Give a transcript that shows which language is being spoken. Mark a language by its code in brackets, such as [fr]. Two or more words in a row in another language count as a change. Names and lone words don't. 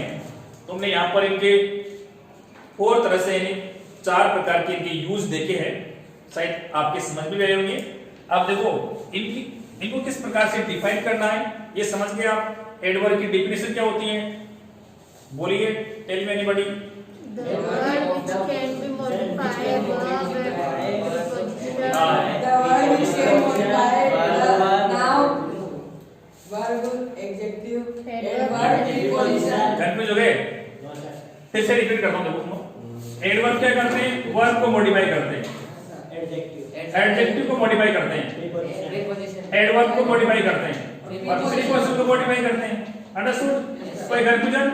[hi] तुमने यहां पर इनके 4 तरह से 4 प्रकार के इनके यूज देखे हैं, शायद आपके समझ में आए होंगे। अब देखो इनको किस प्रकार से डिफाइन करना है ये समझ गए आप। एडवर्ब की डेफिनेशन क्या होती है, बोलिए, [en] tell me anybody. The word which can be modified, The word which can modify noun, verb, adjective, adverb, preposition. [hi] कंफ्यूज हो गए, फिर से रिपीट करता हूं, देखो एडवर्ब क्या करते हैं, वर्ब को मॉडिफाई करते हैं, एडजेक्टिव को मॉडिफाई करते हैं, एडवर्ब को मॉडिफाई करते हैं, और प्रीपोजिशन को मॉडिफाई करते हैं। अंडरस्टूड, कोई कंफ्यूजन?